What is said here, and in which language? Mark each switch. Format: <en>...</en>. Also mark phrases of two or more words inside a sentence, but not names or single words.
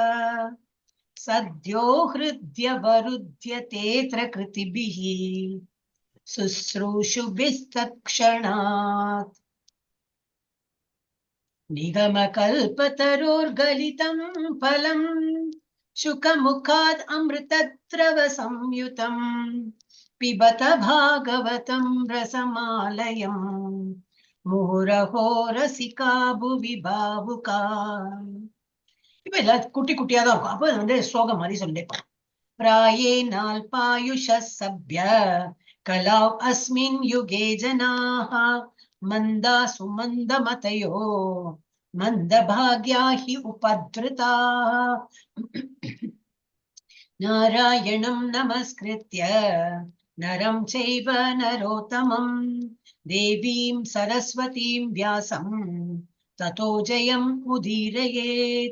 <sa>सद्यो हृद्यवरुध्यतेऽत्र कृतिभिः शुश्रूषुभिस्तत्क्षणात् निगमकल्पतरोर्गलितं फलं शुकमुखात् अमृतद्रव संयुतं पिबत भागवतं रसमालयं मुहुरहो रसिका भुवि भावुका.</sa> <ta>இப்ப எல்லாம் குட்டி குட்டியா தான் இருக்கும். அப்ப வந்து ஸ்லோகம் மாதிரி சொல்லிப்போம்.</ta> <sa>प्राये नाल्पायुष सभ्य कलाव अस्मिन् युगे जनाः मंदा सुमन्दमतयो मंदभाग्या हि उपद्रुताः नारायणं नमस्कृत्य नरं चैव नरोत्तमं देवीं सरस्वतीं व्यासं ततो जयम् उदीरयेत्.</sa>